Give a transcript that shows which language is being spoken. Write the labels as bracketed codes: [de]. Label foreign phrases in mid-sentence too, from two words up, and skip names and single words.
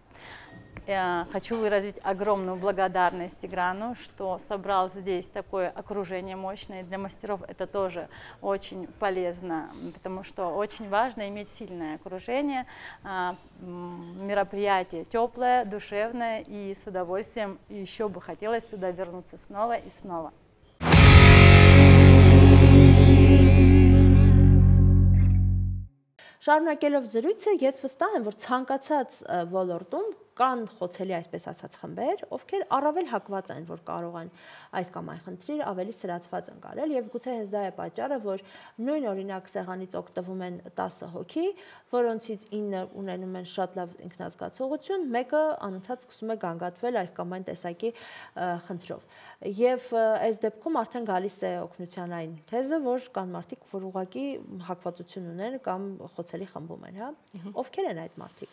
[ru] Хочу выразить огромную благодарность Тиграну, что собрал здесь такое окружение мощное. Для мастеров это тоже очень полезно, потому что очень важно иметь сильное окружение. Мероприятие теплое, душевное, и с удовольствием еще бы хотелось сюда вернуться снова и снова. [hy] Շարունակելով զրույցը, ես վստահ եմ, որ ցանկացած ոլորտում կան խոցելի, այսպես ասած, խմբեր, ովքեր առավել հակված են, որ կարող են այս կամ այն խնդիր ավելի սրացված ընկալել, եւ գուցե հենց դա է պատճառը, որ նույն օրինակ սեղանից օգտվում են 10 հոգի, որոնցից 9 ունենում են շատ լավ ինքնազգացողություն, մեկը անընդհատ սկսում է գանգատվել այս կամ այն տեսակի խնդրով։ Եվ այս դեպքում արդեն գալիս է օգնության այն թեզը, որ կան մարդիկ, որ ուղղակի հակվածություն ունեն կամ խոցելի խմբում են, հա։ Ովքեր են այդ մարդիկ։